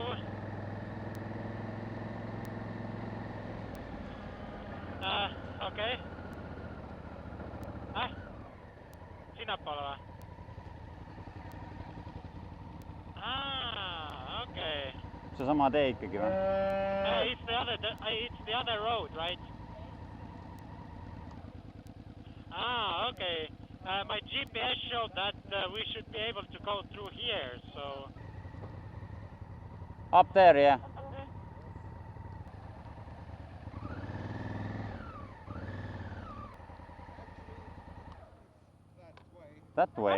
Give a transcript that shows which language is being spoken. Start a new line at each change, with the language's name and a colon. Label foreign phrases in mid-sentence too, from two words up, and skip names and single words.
Estonian: Okei. Sinnapoole või? Okay. Seesama tee ikkagi või?
English: It's the other road, right? Okay. My GPS showed that we should be able to go through here, so... Up there, yeah. That way.